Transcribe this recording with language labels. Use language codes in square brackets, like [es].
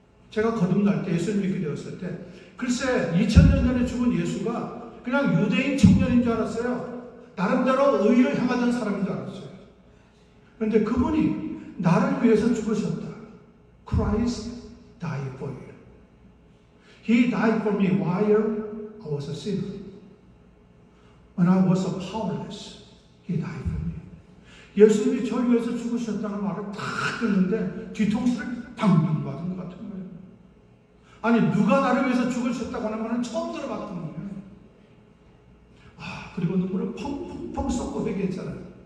[ko] 제가 거듭날 때, 예수님 믿게 되었을 때, 글쎄 2000년 전에 죽은 예수가 그냥 유대인 청년인 줄 알았어요. 나름대로 의를 향하던 사람인 줄 알았어요. 그런데 그분이 나를 위해서 죽으셨다. [en] Christ died for you. He died for me while I was a sinner. When I was powerless, He died for me. [ko] 예수님이 저를 위해서 죽으셨다는 말을 딱 듣는데 뒤통수를 방금 받은 것 같은 거예요. 아니, 누가 나를 위해서 죽으셨다고 하는 말은 처음 들어봤던 거예요. 그리고 눈물을 펑펑펑 쏟고 회개했잖아요.